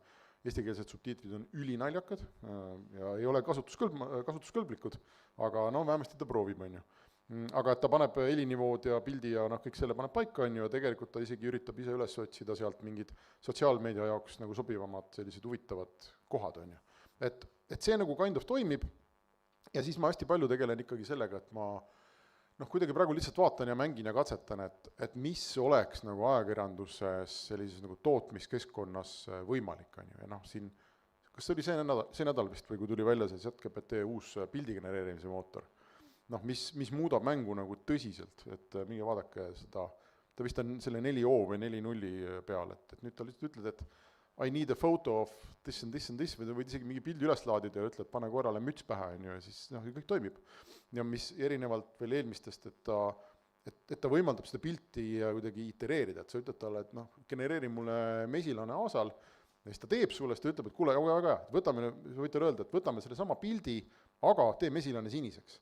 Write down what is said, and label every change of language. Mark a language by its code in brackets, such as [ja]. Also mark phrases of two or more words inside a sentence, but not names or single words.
[et] Eestikeelsed subtiitrid on ülinaljakad ja ei ole kasutuskõlblikud, aga no vähemasti ta proovib, on ju. Aga et ta paneb helinivood ja pildi ja kõik selle paneb paika, on ju, ja tegelikult ta isegi üritab ise üles otsida sealt mingid sotsiaalmeedia jaoks nagu sobivamad sellised huvitavad kohad, on ju. Et see nagu [en] kind of [et] toimib ja siis ma hästi palju tegelen ikkagi sellega, et ma kuidagi praegu lihtsalt vaatan ja mängin ja katsetan, et mis oleks nagu ajakirjanduses sellises nagu tootmiskeskkonnas võimalik, on ju, ja siin, kas see oli see nädal vist või kui tuli välja see ChatGPT uus pildigenereerimise mootor, mis muudab mängu nagu tõsiselt, et minge vaadake seda, ta vist on selle 4O või 4.0 peal, et nüüd ta lihtsalt ütled, et [en] I need a photo of this and this [et] and this, või võid isegi mingi pildi üles laadida ja ütled, pane korrale müts pähe, on ju, ja siis kõik toimib. Ja mis erinevalt veel eelmistest, et ta võimaldab seda pilti kuidagi itereerida, et sa ütled talle, et genereeri mulle mesilane aasal, ja siis ta teeb sulle, siis ta ütleb, et kuule, aga võtame, võite öelda, et võtame selle sama pildi, aga tee mesilane siniseks.